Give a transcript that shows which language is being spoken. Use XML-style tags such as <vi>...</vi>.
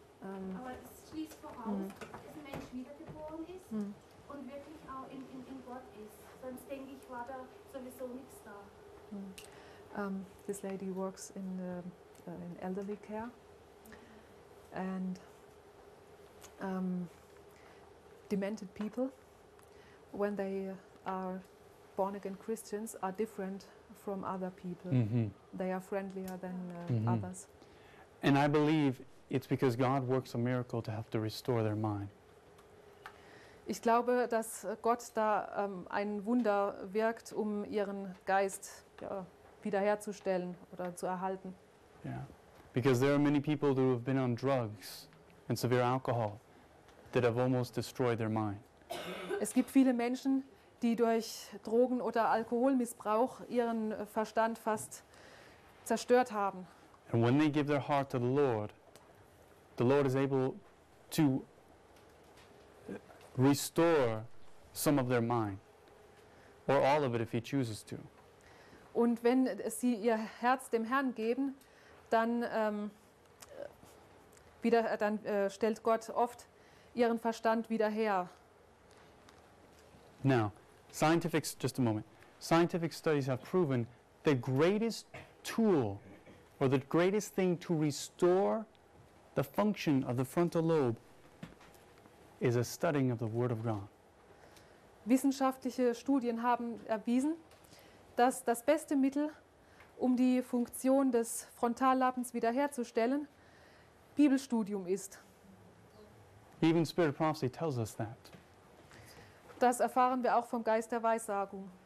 <de>Aber es schließt voraus, dass ein Mensch wiedergeboren ist und wirklich auch in Gott ist. Sonst denke ich, war da sowieso nichts da.</de> <en>This lady works in elderly care. And demented people, when they are born again Christians, are different from other people. Mm-hmm. They are friendlier than others. And I believe it's because God works a miracle to have to restore their mind.</en> <de>Ich glaube, dass Gott da ein Wunder wirkt, um ihren Geist wiederherzustellen oder zu erhalten.</de> <en>Yeah. Because there are many people who have been on drugs and severe alcohol that have almost destroyed their mind.</en> <de>Es gibt viele Menschen, die durch Drogen oder Alkoholmissbrauch ihren Verstand fast zerstört haben.</de> <en>And when they give their heart to the Lord is able to restore some of their mind, or all of it if he chooses to.</en> <de>Und wenn sie ihr Herz dem Herrn geben, dann stellt Gott oft ihren Verstand wieder her.</de> <en>Now, scientific, just a moment. Scientific studies have proven the greatest tool or the greatest thing to restore the function of the frontal lobe is a studying of the Word of God.</en> <de>Wissenschaftliche Studien haben erwiesen, dass das beste Mittel, um die Funktion des Frontallappens wiederherzustellen, Bibelstudium ist.</de> <en>Even Spirit of Prophecy tells us that.</en> <de>Das erfahren wir auch vom Geist der Weissagung.</de>